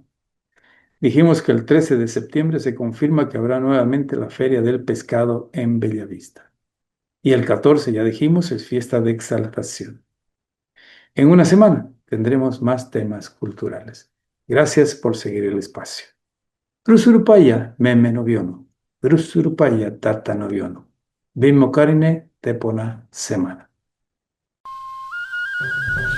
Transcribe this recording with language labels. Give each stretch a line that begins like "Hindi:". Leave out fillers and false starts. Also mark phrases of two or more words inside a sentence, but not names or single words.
Spanish: Dijimos que el 13 de septiembre se confirma que habrá nuevamente la Feria del Pescado en Bellavista. Y el 14, ya dijimos, es fiesta de exaltación. En una semana tendremos más temas culturales. Gracias por seguir el espacio.
Trinitario: Rusurupaya meme noviono. Rusurupaya tata noviono. Bimmo carine tepona semana.